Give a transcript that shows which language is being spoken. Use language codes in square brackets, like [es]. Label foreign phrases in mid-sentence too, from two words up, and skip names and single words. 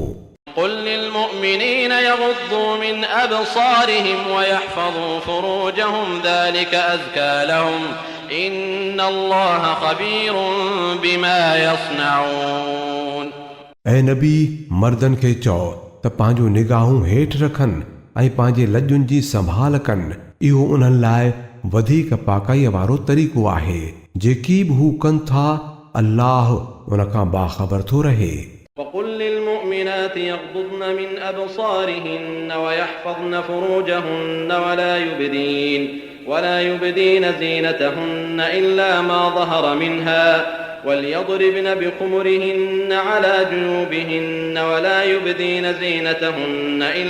[ar] قل للمؤمنين يغضوا من أبصارهم ويحفظوا فروجهم ذلك أزكى لهم إن الله خبير بما يصنعون. [sd] ऐं नबी मर्दनि खे चओ त पंहिंजो निगाहूं हेठि रखनि ऐं पंहिंजे लॼुनि जी संभाल कनि. इहो उन्हनि लाइ वधीक पाकाईअ वारो तरीक़ो आहे. जेकी बि हू कनि था अल्लाह उन खां बाख़बर थो रहे. [ar] وقل للمؤمنات يغضضن من أبصارهن ويحفظن فروجهن ولا يبدين زينتهن إلا ما ظهر منها وليضربن بخمرهن على جيوبهن ولا يبدين زينتهن